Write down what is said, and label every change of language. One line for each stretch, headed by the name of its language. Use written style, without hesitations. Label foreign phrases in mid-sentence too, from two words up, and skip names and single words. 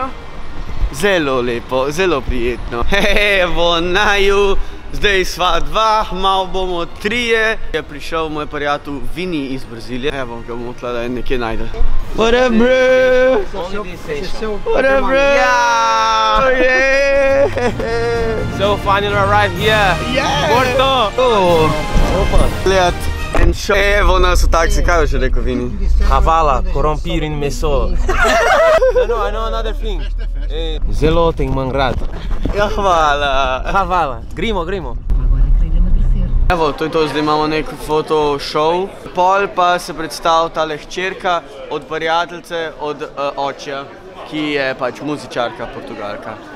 Slovenian: Zelo lepo, zelo prijetno. Evo naju, zdaj sva dva, malo bomo trije. Je prišel moj prijatelj Vini iz Brazilije. Evo, ga bomo tle nekje najde.
English: What up, bro? What up, bro? Yeah! So finally arrived here. Yeah! Porto!
Slovenian: Oh! Gledaj, en šo. Evo nas v taksi, kaj je še rekel Vini? Kavala, korompir in meso.
English: No, I know another thing.
Slovenian: Zelo te imam rad. Ja, hvala. Kavala, gremo. Evo, to je to, zdaj imamo nek foto show. Pol pa se predstavlja tale hčerka od prijateljice od očja, ki je pač muzičarka, Portugalka.